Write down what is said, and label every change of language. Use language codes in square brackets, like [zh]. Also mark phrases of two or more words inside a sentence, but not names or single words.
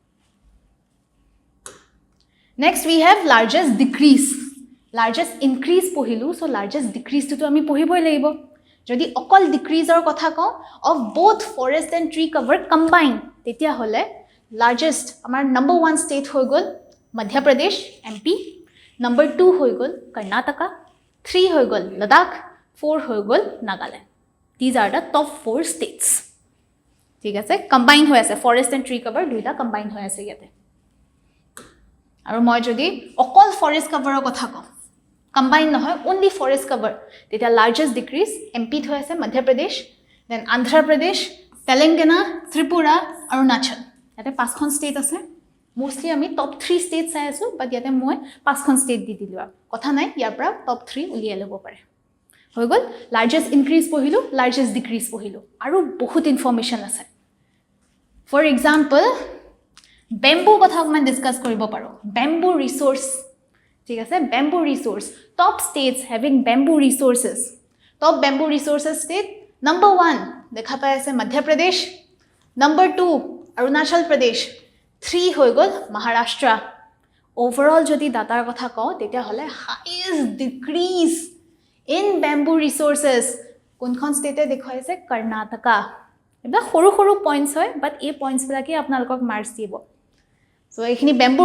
[en] next we have largest decrease largest increase [as] পঢ়িলো [en] so largest decrease [as] তো আমি পঢ়িবই লাগিব যদি অকল decreaseৰ কথা কওঁ [en] of both forest and tree cover combine [as] তেতিয়া হলে largest আমাৰ [en] number 1 state [as] হৈ গ'ল Madhya Pradesh MP number 2 হৈ গ'ল Karnataka 3 হৈ গ'ল Ladakh 4 হৈ গ'ল Nagaland [en] these are the top 4 states [as] ঠিক আছে combine হৈ আছে [en] forest and tree cover [as] দুইটা combine হৈ আছে ইয়াতে আৰু মই যদি অকল [en] forest cover [as] কথা কওঁ combine নহয় [en] only forest cover [as] তেতিয়া [en] largest decrease [as] MP হৈ আছে Madhya Pradesh then Andhra Pradesh Telangana Tripura Arunachal ইয়াতে পাঁচখন state আছে mostly আমি [en] top 3 states [as] চাই আছো but ইয়াতে মই পাঁচখন state দি দিলো কথা নাই ইয়াৰ পৰা top 3 উলিয়াই ল'ব পাৰে হৈ গ'ল [en] largest increase [as] পঢ়িলো [en] largest decrease [as] পঢ়িলো আৰু বহুত ইনফৰমেশন আছে [en] for example bamboo [as] কথা অকমান ডিসকাস কৰিব পাৰো [en] bamboo resource [as] ঠিক আছে [en] bamboo resource top states having bamboo resources top bamboo resources state [as] number 1 দেখা পাই আছে Madhya Pradesh number 2 Arunachal Pradesh 3 হৈ গ'ল মহাৰাষ্ট্ৰ ওভাৰঅল যদি ডাটাৰ কথা কওঁ তেতিয়া হলে [en] highest decrease in bamboo [as] ৰিসোৰ্সেস কোনখন ষ্টেটে দেখুৱাইছে কৰ্ণাটকা এটা সৰু সৰু পইণ্টছ হয় বাট এই পইণ্টছ বিলাকে আপোনালোকক মাৰ্কছ দিব সো এইখিনি বেম্বুৰ